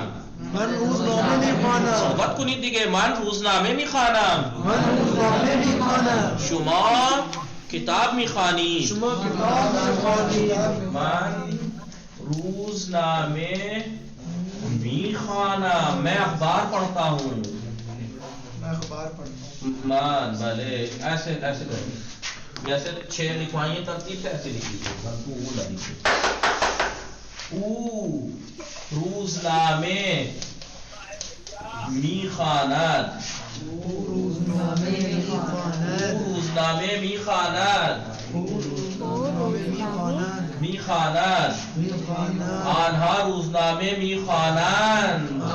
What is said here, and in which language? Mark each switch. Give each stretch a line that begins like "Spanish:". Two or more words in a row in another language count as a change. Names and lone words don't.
Persian: من روزنامه میخوانم. صحبت کنید دیگه. من روزنامه میخوانم. من روزنامه میخوانم. شما کتاب میخوانی. شما کتاب میخوانی. من روزنامه میخوانم.
Urdu: میں اخبار پڑھتا ہوں. میں اخبار پڑھتا ہوں. مان بھلے ایسے ایسے جیسے 6 لکھوائیے ترتیب سے ایسے لکھ لیجیے.
Persian: او روزنامه میخواند. او روزنامه میخواند. میخواند. آنها روزنامه میخوانند.